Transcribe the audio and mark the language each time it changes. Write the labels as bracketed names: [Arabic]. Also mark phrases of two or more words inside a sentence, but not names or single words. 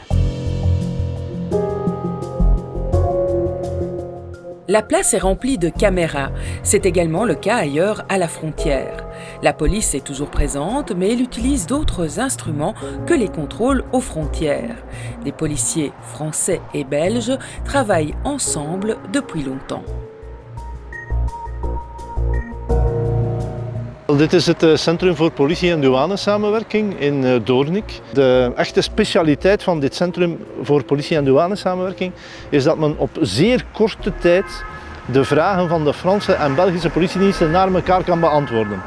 [French] La place est remplie de caméras. C'est également le cas ailleurs à la frontière. La police est toujours présente, mais elle utilise d'autres instruments que les contrôles aux frontières. Des policiers français et belges travaillent ensemble depuis longtemps. [Dutch] Dit is het Centrum voor Politie- en Douanesamenwerking in Doornik. De echte specialiteit van dit Centrum voor Politie- en Douanesamenwerking is dat men op zeer korte tijd de vragen van de Franse en Belgische politiediensten naar elkaar kan beantwoorden.